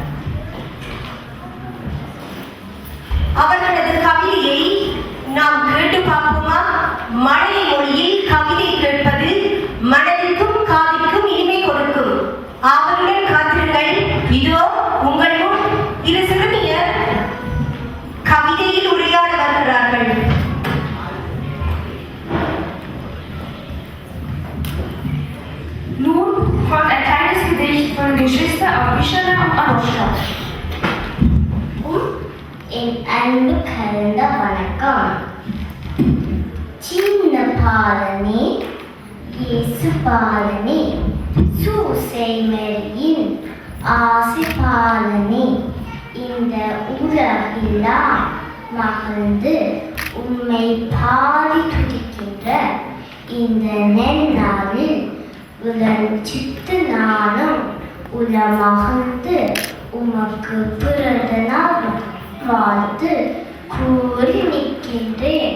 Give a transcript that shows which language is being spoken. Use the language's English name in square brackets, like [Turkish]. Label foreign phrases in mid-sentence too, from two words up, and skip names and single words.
[Tamil] அவர்களது கவிதையை நாம் கேட்டு பார்ப்போமா? மழை மொழியில் கவிதை கேட்பது மனதிற்கும் காதிற்கும் இனிமை கொடுக்கும். அவருடன் காத்திருங்கள். இதோ உங்கள் முன் இரு சிறுமியர் கவிதையில் உரையாட வருகிறார்கள். [German] Nun folgt ein kleines Gedicht von den Geschwistern Avichana und Anushka. [Tamil] என் அன்பு கலந்த வணக்கம். சின்ன பாலனே, இயேசு பாலனே, சூசை மேரியின் ஆசி பாலனே, இந்த உலகிலாம் மகிழ்ந்து உம்மை பாடி துதிக்கின்ற இந்த நென்னாளில் உடன் சித்து நானும் உலமகிழ்ந்து உமக்கு பிறந்த நாள் வாழ்த்து கூறி நிற்கின்றேன்.